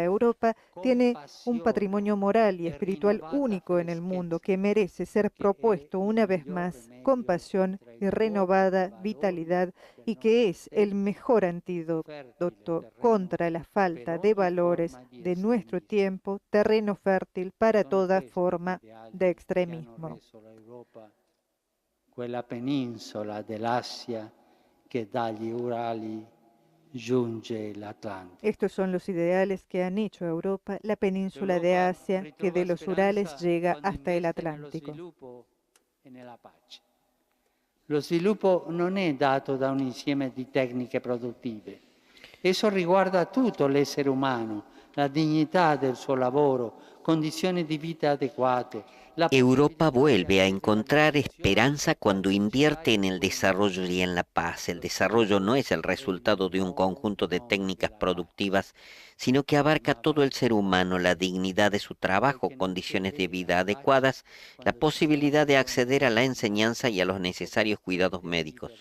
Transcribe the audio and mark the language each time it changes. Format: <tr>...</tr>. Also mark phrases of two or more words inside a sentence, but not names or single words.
<es>Europa tiene un patrimonio moral y espiritual único en el mundo que merece ser propuesto una vez más con pasión y renovada vitalidad y que es el mejor antídoto contra la falta de valores de nuestro tiempo, terreno fértil para toda forma de extremismo.</es> <it>Quella penisola dell'Asia che dagli Urali giunge l'Atlántico.</it> <es>Estos son los ideales que han hecho a Europa la península de Asia que de los Urales llega hasta el Atlántico.</es> <it>Lo sviluppo non è dato da un insieme di tecniche produttive. Esso riguarda tutto l'essere umano, la dignità del suo lavoro, condizioni di vita adeguate.</it> <es>Europa vuelve a encontrar esperanza cuando invierte en el desarrollo y en la paz. El desarrollo no es el resultado de un conjunto de técnicas productivas, sino que abarca todo el ser humano, la dignidad de su trabajo, condiciones de vida adecuadas, la posibilidad de acceder a la enseñanza y a los necesarios cuidados médicos.</es>